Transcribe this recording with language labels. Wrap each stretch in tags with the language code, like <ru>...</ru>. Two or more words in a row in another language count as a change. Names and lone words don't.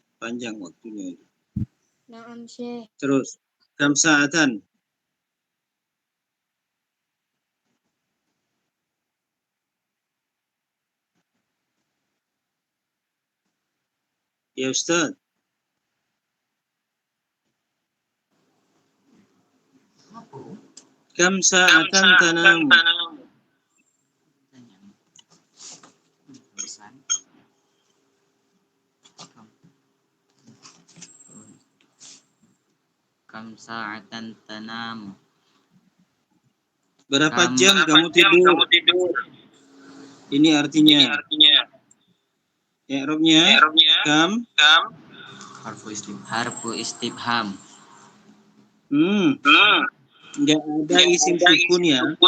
<id>Panjang waktunya.</id> <ar>نعم، شيخ. Terus, كم ساعةً. يا أستاذ. كم ساعةً تنام. كم ساعةً تنام.</ar> <id>Berapa jam kamu tidur? Ini artinya. I'rabnya kam.</id> <ar>حرف استفهام.</ar> <id>Nggak ada isim sukun ya.</id>